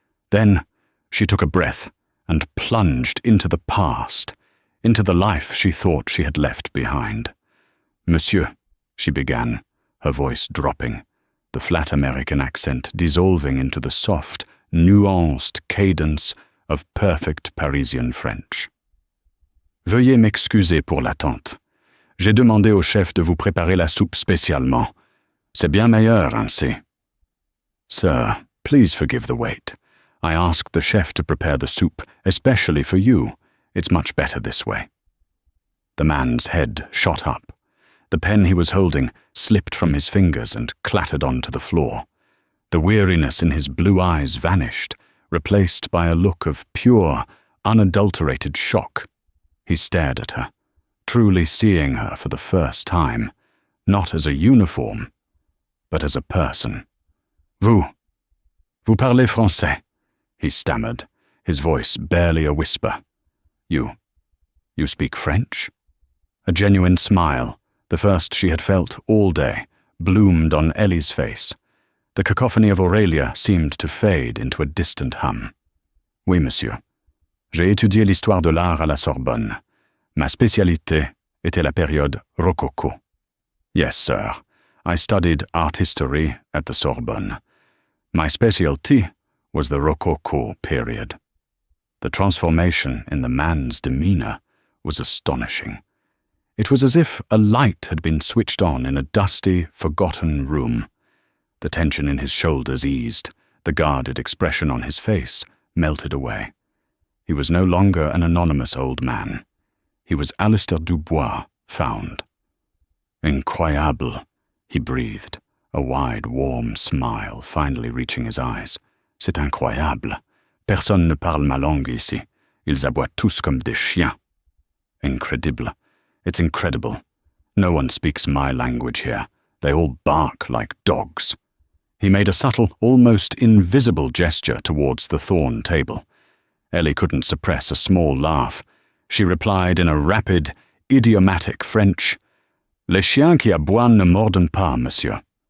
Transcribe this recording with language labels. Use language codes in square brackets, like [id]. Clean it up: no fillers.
[en] Then she took a breath and plunged into the past, into the life she thought she had left behind. "Monsieur," she began, her voice dropping, the flat American accent dissolving into the soft, nuanced cadence of perfect Parisian French. [fr] Veuillez m'excuser pour l'attente. J'ai demandé au chef de vous préparer la soupe spécialement. C'est bien meilleur ainsi. [en] Sir, please forgive the wait. I asked the chef to prepare the soup, especially for you. It's much better this way. The man's head shot up. The pen he was holding slipped from his fingers and clattered onto the floor. The weariness in his blue eyes vanished, replaced by a look of pure, unadulterated shock. He stared at her, truly seeing her for the first time, not as a uniform, but as a person. [fr] Vous parlez français, [en] he stammered, his voice barely a whisper. You speak French? A genuine smile, the first she had felt all day, bloomed on Ellie's face. The cacophony of Aurelia seemed to fade into a distant hum. [fr] Oui, monsieur. J'ai étudié l'histoire de l'art à la Sorbonne. Ma spécialité était la période rococo. [en] Yes, sir. I studied art history at the Sorbonne. My specialty was the rococo period. The transformation in the man's demeanor was astonishing. It was as if a light had been switched on in a dusty, forgotten room. The tension in his shoulders eased, the guarded expression on his face melted away. He was no longer an anonymous old man. He was Alistair Dubois, found. Incroyable, he breathed, a wide, warm smile finally reaching his eyes. [fr] C'est incroyable. Personne ne parle ma langue ici. Ils aboient tous comme des chiens. [en] Incredible. It's incredible. No one speaks my language here. They all bark like dogs. He made a subtle, almost invisible gesture towards the thorn table. Ellie couldn't suppress a small laugh. She replied in a rapid, idiomatic French, [fr] Les chiens qui aboient ne mordent pas, monsieur.